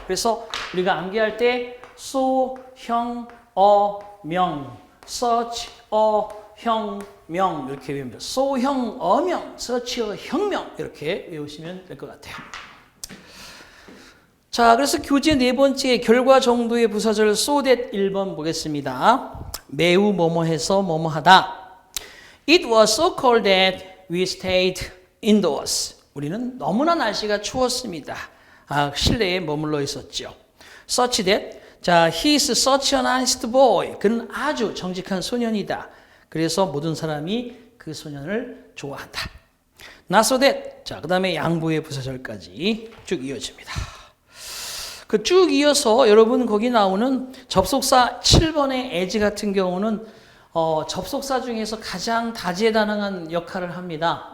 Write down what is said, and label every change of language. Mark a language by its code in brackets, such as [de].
[ko] 그래서 우리가 암기할 때 소, 형, 명, such, 형, 명 이렇게 외웁니다. 소, 형, 명, such, 형명 이렇게 외우시면 될 것 같아요. 자, 그래서 교재 네 번째 결과 정도의 부사절 so that 1번 보겠습니다. 매우 뭐뭐해서 뭐뭐하다. [en] It was so cold that we stayed indoors. [ko] 우리는 너무나 날씨가 추웠습니다. 실내에 머물러 있었죠. [en] Such that, [ko] 자, [en] he is such an honest boy. [ko] 그는 아주 정직한 소년이다. 그래서 모든 사람이 그 소년을 좋아한다. [en] Not so that, [ko] 자, 그 다음에 양보의 부사절까지 쭉 이어집니다. 그 쭉 이어서 여러분 거기 나오는 접속사 7번의 as 같은 경우는 접속사 중에서 가장 다재다능한 역할을 합니다.